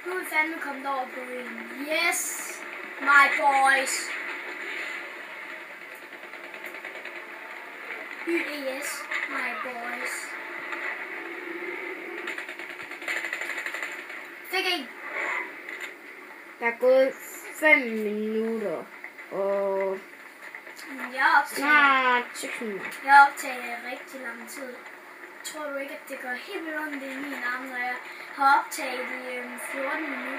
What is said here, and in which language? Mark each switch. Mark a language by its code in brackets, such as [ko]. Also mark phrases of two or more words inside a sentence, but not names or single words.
[da] fandme kommet over på en. [en] Yes, my boys. YES, my boys. [da] Fik en. Der er gået 5 minutter. Og Jeg optager. snart 6 minutter. Jeg optager rigtig lang tid. Tror du ikke, at det gør helt vildt ondt i min arm, når jeg har optaget i 14 minutter?